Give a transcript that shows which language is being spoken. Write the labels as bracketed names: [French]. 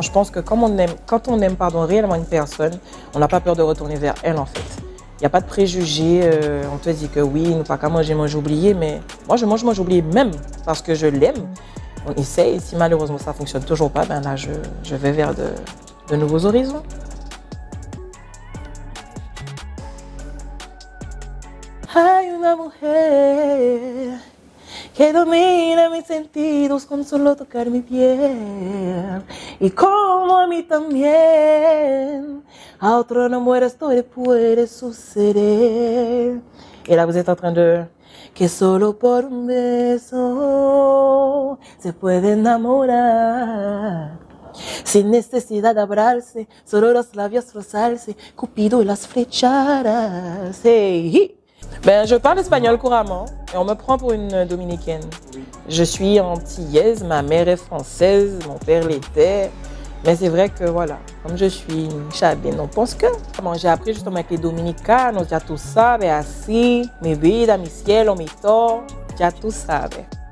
[French] Je pense que quand on aime réellement une personne, on n'a pas peur de retourner vers elle en fait. Il n'y a pas de préjugés, on te dit que oui, nous pas qu'à manger, oublier, mais moi je mange, oublier même parce que je l'aime. On essaye, si malheureusement ça ne fonctionne toujours pas, ben là je vais vers de nouveaux horizons. [Spanish] Hay una mujer que domina mis sentidos con solo tocar mi piel. Y como a mí también, a otro amor esto le puede suceder. [French] Et là, vous êtes en train de... [Spanish] Que solo por un beso se puede enamorar. Sin necesidad de hablarse, solo los labios rozarse, Cupido y las flechadas. Hey. [French] Ben, je parle espagnol couramment et on me prend pour une dominicaine. Je suis antillaise, ma mère est française, mon père l'était. Mais c'est vrai que voilà, comme je suis une chabine, on pense que. J'ai appris justement avec les [Spanish] dominicanos, ya tú sabes, así, mi vida, mi cielo, mi todo, ya tú sabes.